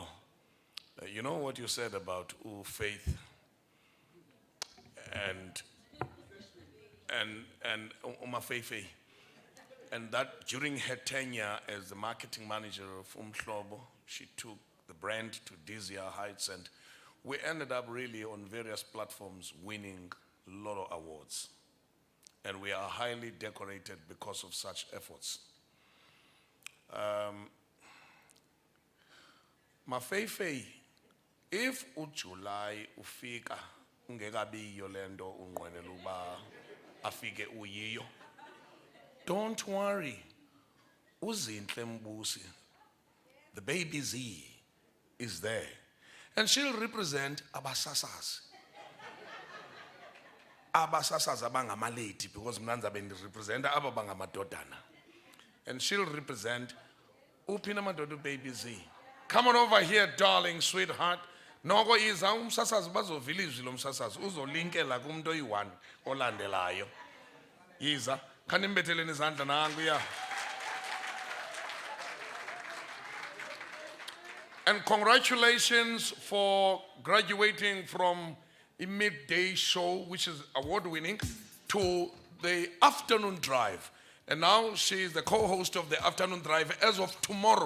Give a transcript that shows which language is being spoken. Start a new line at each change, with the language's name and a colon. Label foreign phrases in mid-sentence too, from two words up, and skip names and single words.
English: You know what you said about faith and Umafefe, and that during her tenure as the marketing manager of Umhlobo, she took the brand to dizzier heights, and we ended up really on various platforms winning a lot of awards. And we are highly decorated because of such efforts.
Xhosa: Mafefe, if uJuly ufika ungekabiyo lento unqwenela uba afike uyiyo,
English: don't worry. Uzinhle Mbusi, the baby Z, is there. And she'll represent abasasazi.
Xhosa: Abasasazi abangamalady, because mnanza bendi represent aba bangamadodana.
English: And she'll represent Upina Madodo baby Z. Come on over here, darling, sweetheart.
Xhosa: Noko iza umsasazi bazovila izwi lomsasazi uzolinkela kumuntu oyi-1 olandelayo. Iza khanimbeteleni izandla nangu ya.
English: And congratulations for graduating from a midday show, which is award-winning, to the afternoon drive. And now she is the co-host of the afternoon drive as of tomorrow.